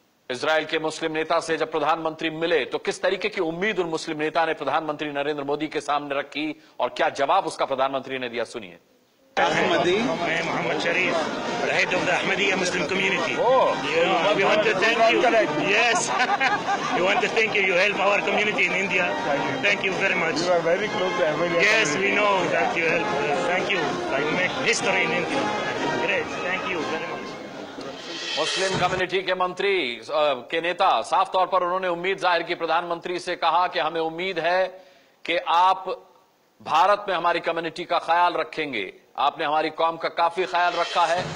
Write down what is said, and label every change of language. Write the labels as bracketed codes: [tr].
[hi] Israel के मुस्लिम नेता से जब प्रधानमंत्री मिले तो किस तरीके की उम्मीद उन मुस्लिम नेता ने प्रधानमंत्री नरेंद्र मोदी के सामने रखी और क्या जवाब उसका प्रधानमंत्री ने दिया, सुनिए। [en] Muhammad Sharif, the head of the Ahmadiyya Muslim community. We want to thank you. Yes, we want to thank you. You help our community in India. Thank you very much. You are very close to Ahmadiyya. Yes, we know that you help. Thank you. You make history in India. Great. Thank you very much. [hi] Muslim community के मंत्री के नेता साफ तौर पर उन्होंने उम्मीद जाहिर की, प्रधानमंत्री से कहा कि हमें उम्मीद है कि आप भारत में हमारी कम्युनिटी का ख्याल रखेंगे, आपने हमारी कौम का काफी ख्याल रखा है।